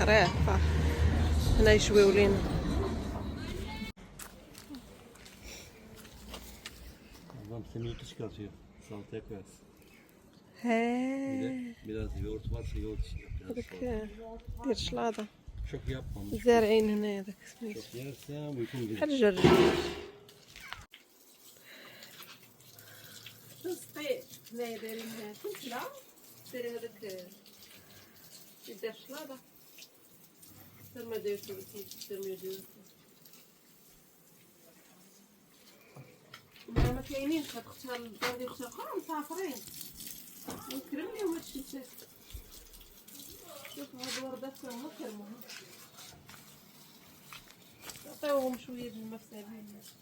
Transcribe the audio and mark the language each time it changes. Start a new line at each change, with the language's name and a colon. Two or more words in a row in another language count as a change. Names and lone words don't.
Arabic: فاخر هنا يشويو لينا.
Turkish: Adam semiyeti çıkartıyor. Salataya koyarsın. ها Biraz yoğurt varsa yoğurt içinde.
Arabic: هذاك ديال الشلاضه
Turkish: Çok yapmamış.
Arabic: زارعين هنا هذاك سميتو
Turkish: Çok yersen uykun gelir.
Arabic: بحال الجرجير. تسقي هنايا دايرين كلشله، دايرين هذاك يدير الشلاضه، ترمى دايرتو ترمى دايرتو. ما كاينينش هاد اختها الدار ديال اختها اخرى مسافرين، ونكرم ليهم هادشي حتى شوف هاد الوردات هما كرموها، نعطيوهم شويه د الماء في سبيل.